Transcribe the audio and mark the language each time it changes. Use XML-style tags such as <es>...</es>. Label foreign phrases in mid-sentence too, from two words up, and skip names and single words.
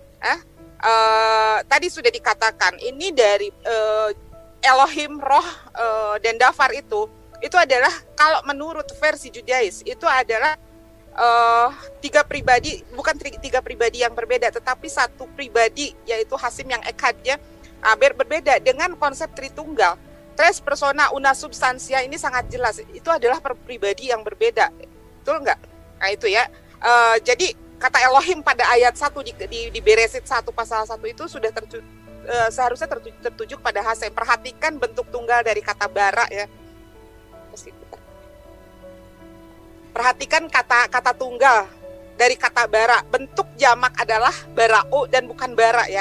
<id>Tadi sudah dikatakan ini dari Elohim, Roh, dan Dafar itu adalah kalau menurut versi Judais itu adalah tiga pribadi, bukan tiga pribadi yang berbeda, tetapi satu pribadi yaitu Hasim yang ekadnya berbeda dengan konsep Tritunggal.</id> <la>Tres persona una substansia</la> <id>ini sangat jelas, itu adalah pribadi yang berbeda, betul nggak? Nah itu ya, jadi kata Elohim pada ayat 1 di Beresit 1 pasal 1 itu sudah seharusnya tertuju pada Hasem. Perhatikan bentuk tunggal dari kata bara ya. Perhatikan kata tunggal dari kata bara, bentuk jamak adalah barao dan bukan bara ya.</id>